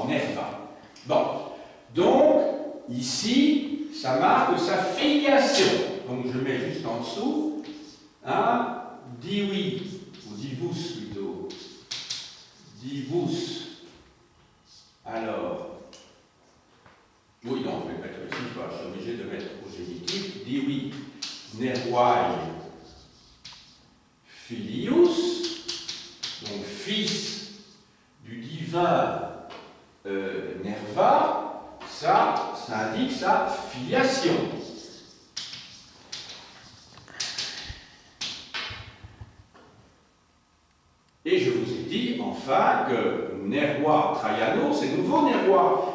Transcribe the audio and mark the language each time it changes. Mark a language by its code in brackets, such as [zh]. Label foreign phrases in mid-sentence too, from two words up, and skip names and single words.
[fr] Bon, donc, ici, ça marque sa filiation. Donc, je mets juste en dessous, hein, divus, ou divus plutôt, divus. Alors, oui, non, je vais mettre ici, je suis obligé de mettre au génitif, [la] divus Nervae filius, [fr] donc fils du divin Nerva, ça indique sa filiation. Et je vous ai dit, enfin, que Nerva Traiano, c'est nouveau Nerva.